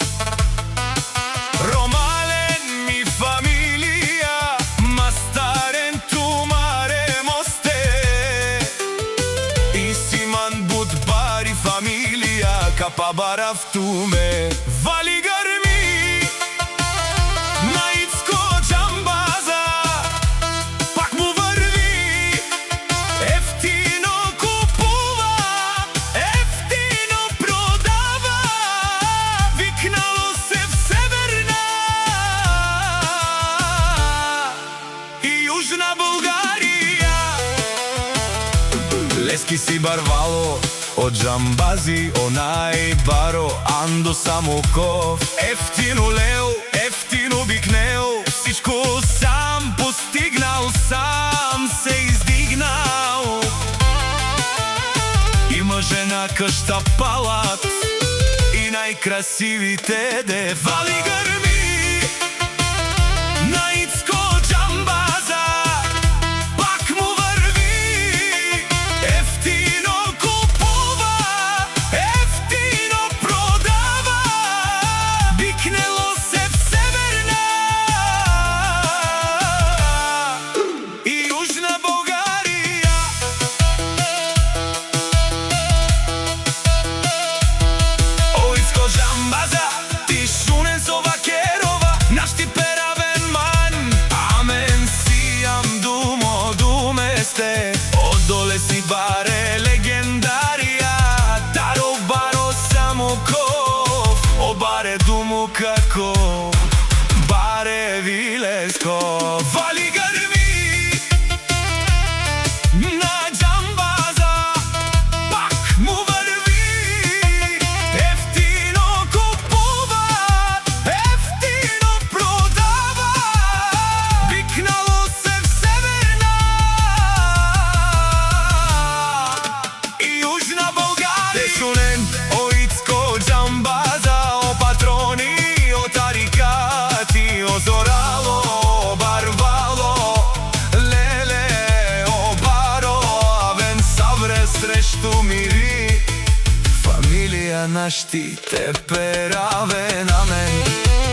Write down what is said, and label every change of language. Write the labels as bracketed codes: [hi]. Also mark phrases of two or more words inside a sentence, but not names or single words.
[rom] Ромален ми фамилија, Мастарен тумаре мосте, и Симан Будбари фамилија, Капабарав туме, [bg] вали грми на Ицко Джамбаза, пак му врви, ефтино купува, ефтино продава, викнало се в Северна и Јужна Бугарија. [rom] Лески си барвало [bg] од Джамбази, онај [rom] баро Андо [bg] Самоков, ефтино [rom] лео, ефтино бикнео, [bg] всичко сам постигнал, сам се издигнал. Има жена, къща, палат и најкрасивите де. Вали грми на Ицко Джамбаза, пак му врви, ефтино купува, ефтино продава, викнело се в Северна и Јужна Бугарија. [rom] О, Ицко Джамбаза, ти шунен со вакерова, наш ти перавен ман, амен сијам думо думесте, одоле си баре легендарија, таро баро Самоков, о баре думу како баре Вилеско. [bg] Вали грми на Джамбаза, пак му врви, ефтино купува, ефтино продава, викнало се в Северна и Јужна Бугарија. [rom] Те шунен о Ицко Джамбаза, о патрони, о тарикати, о зорало, о барвало, леле, о баро, авен савре срешту мири, фамилија наш ти те перавен, амен.